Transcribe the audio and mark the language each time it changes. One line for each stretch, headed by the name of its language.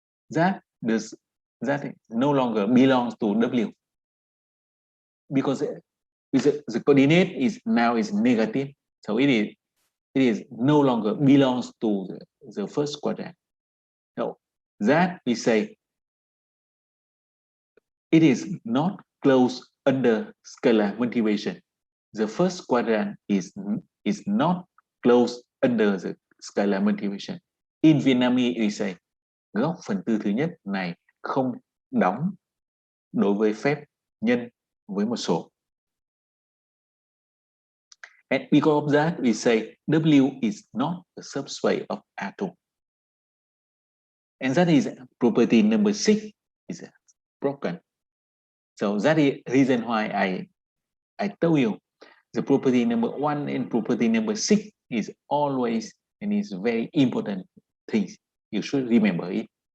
English: That no longer belongs to W because the coordinate is now negative, so it is no longer belongs to the first quadrant. So that we say it is not closed under scalar multiplication. The first quadrant is not closed under the scalar multiplication. In Vietnamese we say
Vietnamese: góc phần tư thứ nhất này không đóng đối với phép nhân với một số.
English: And because of that, we say W is not a subspace of A2. And that is property number 6 is broken. So that is reason why I told you the property number 1 and property number 6 is always and is very important things. You should remember it.